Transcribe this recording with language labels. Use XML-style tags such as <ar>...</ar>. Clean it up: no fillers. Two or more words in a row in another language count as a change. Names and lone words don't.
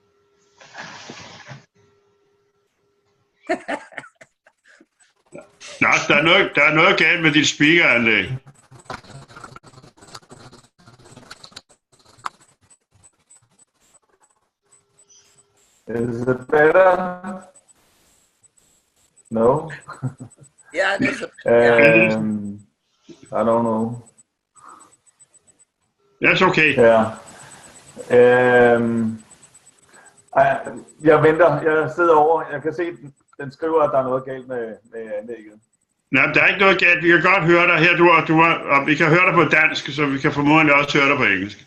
<da>Lars, der er noget galt med dit speakeranlæg.</da> <en>Is it better? No? Yeah, it is. I don't know. That's okay.</en> <da>Ja. Jeg venter. Jeg sidder over. Jeg kan se, den skriver, at der er noget galt med anlægget. Nej, der er ikke noget galt. Vi kan godt høre dig her, og vi kan høre dig på dansk, så vi kan formodentlig også høre dig på engelsk.</da>